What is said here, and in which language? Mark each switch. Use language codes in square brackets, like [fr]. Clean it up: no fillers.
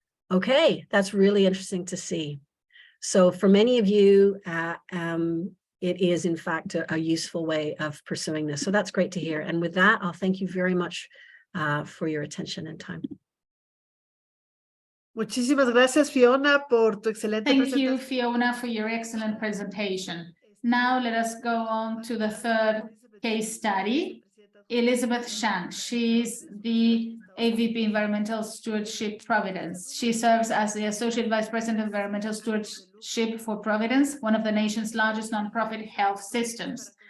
[en] Okay, that's really interesting to see. So for many of you, it is in fact a useful way of pursuing this. So that's great to hear. And with that, I'll thank you very much for your attention and time. [es] Muchísimas gracias, Fiona, por tu excelente [en] Thank you, [es] presentación. [en] Fiona, for your excellent presentation. Now let us go on to the third case study. Elizabeth Shank. She's the AVP Environmental Stewardship Providence. She serves as the Associate Vice President of Environmental Stewardship for Providence, one of the nation's largest nonprofit health systems.